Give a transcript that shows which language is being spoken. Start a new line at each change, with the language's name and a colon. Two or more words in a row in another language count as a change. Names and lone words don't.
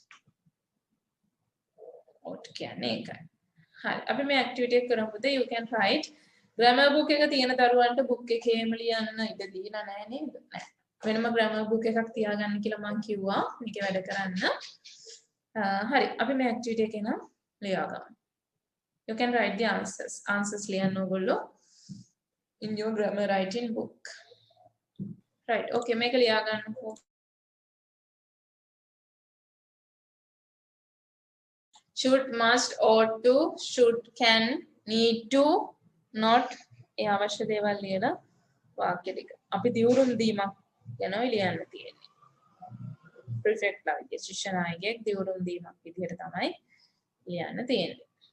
Sinhala: ought කියන්නේ ඒකයි. හරි. අපි මේ ඇක්ටිවිටි එක කරමු.
English: You can write grammar book
Sinhala: එක තියෙන දරුවන්ට book එකේම ලියන්න ඉඩ දීලා නැහැ නේද? නැහැ. වෙනම
English: grammar book
Sinhala: එකක් තියාගන්න කියලා මම කිව්වා. මේක වැඩ කරන්න. හරි. අපි මේ ඇක්ටිවිටි එක නම් ලියා ගමු.
English: You can write the answers. Answers
Sinhala: ලියන්න ඕගොල්ලෝ
English: in your grammar writing book. Right.
Sinhala: Okay. මේක ලියා ගන්නකෝ.
English: Should, must, ought to, should, can, need to, not
Sinhala: ඒ අවශ්‍ය දේවල් ලියලා වාක්‍ය ටික. අපි දියුරුම් දීමක් යනවා ලියන්න තියෙන්නේ. prefect ලාගේ ශිෂ්‍ය නායකයෙක් දියුරුම් දීමක් විදිහට තමයි ලියන්න තියෙන්නේ.